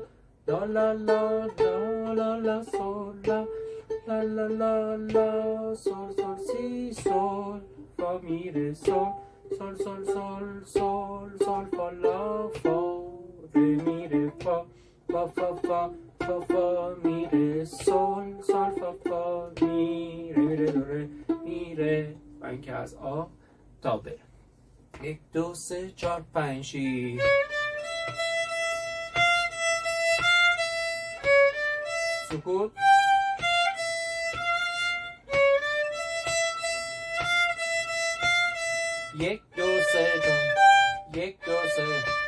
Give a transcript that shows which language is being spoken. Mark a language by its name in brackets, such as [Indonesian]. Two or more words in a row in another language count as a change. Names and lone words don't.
[Persian] لا لا لا لا لا لا سول لا لا لا لا لا سول سول سی سول فا می ره سول سول سول سول سول سول فا لا فا ره می ره فا فا فا فا فا فا می ره سول سول فا فا می ره می ره دو ره می ره و اینکه از آ تا ب 1 2 3 4 5 6 سکوت 1 2 3 4 1 2 3